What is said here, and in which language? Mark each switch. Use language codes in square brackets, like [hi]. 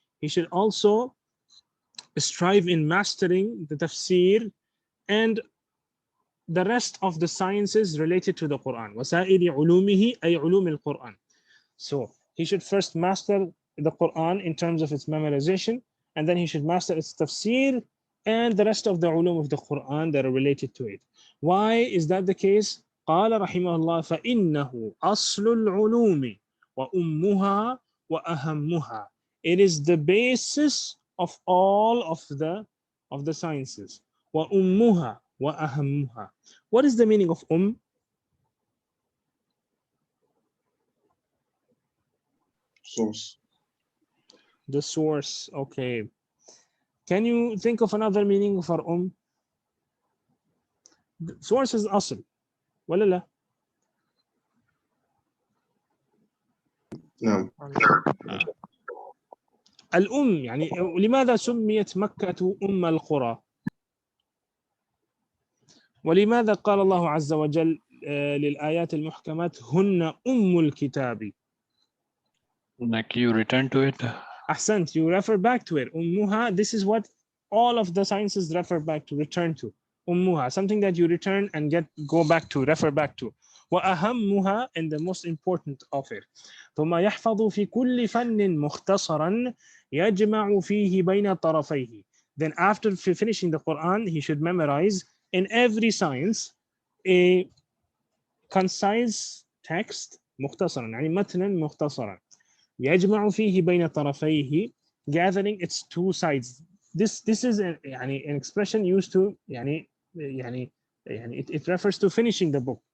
[en] He should also strive in mastering the tafsir and the rest of the sciences related to the Quran. [ar] وَسَائِرِ عُلُومِهِ أي عُلُومِ القرآن. [en] So he should first master the Quran in terms of its memorization, and then he should master its tafsir and the rest of the ulum of the Quran that are related to it. Why is that the case? [ar] قال رحمه الله فإنه أصل العلوم وأمها وأهمها. [en] It is the basis of all of the sciences. [ar] وأمها وأهمها. [en] What is the meaning of Source. The source. Okay. Can you think of another meaning for Source is أصل [ar] ولا لا؟ نعم. يعني لماذا سميت مكة أم القرى؟ ولماذا قال الله عز وجل للآيات المحكمات هن أم الكتاب؟ [en] Like you return to it. [ar] أحسنت, [en] you refer back to it. أمها, this is what all of the sciences refer back to, return to. أمها, something that you return and go back to, refer back to. [ar] وأهمها, [en] and the most important of it. [ar] ثم يحفظ في كل فن مختصرا يجمع فيه بين طرفيه. [en] Then after finishing the Quran, he should memorize in every science a concise text مختصرا, [ar] يعني متنا مختصرا. يجمع فيه بين طرفيه, [en] gathering its two sides. This is an expression used to it refers to finishing the book.